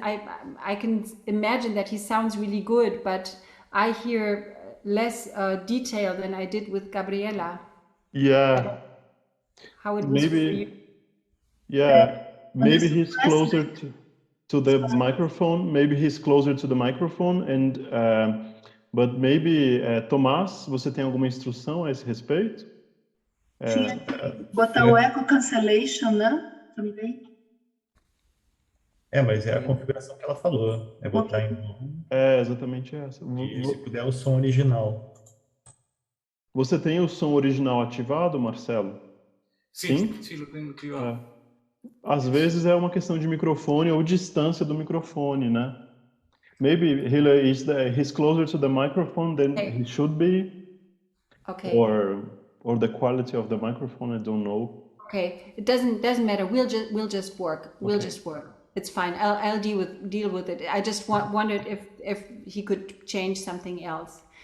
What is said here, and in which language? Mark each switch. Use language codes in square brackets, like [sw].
[en] I can imagine that he sounds really good, but I hear less detail than I did with Gabriela. Yeah, How it was for you? maybe. Yeah, maybe he's closer to the microphone. Maybe he's closer to the microphone, and but maybe Tomás, [pt] você tem alguma instrução a esse respeito? Tinha que botar o echo cancellation, né? Também. Mas é a configuração que ela falou. É botar em on É exatamente essa. e, se puder, o som original. Você tem o som original ativado, Marcelo? [es] Sim, lo tengo activado. [pt] Às vezes é uma questão de microfone ou distância do microfone, né? [en] Maybe Hille he's closer to the microphone than he should be. Okay. Or the quality of the microphone, I don't know. Okay, it doesn't matter. We'll just work. We'll just work. It's fine. I'll deal with it. I just wondered if he could change something else.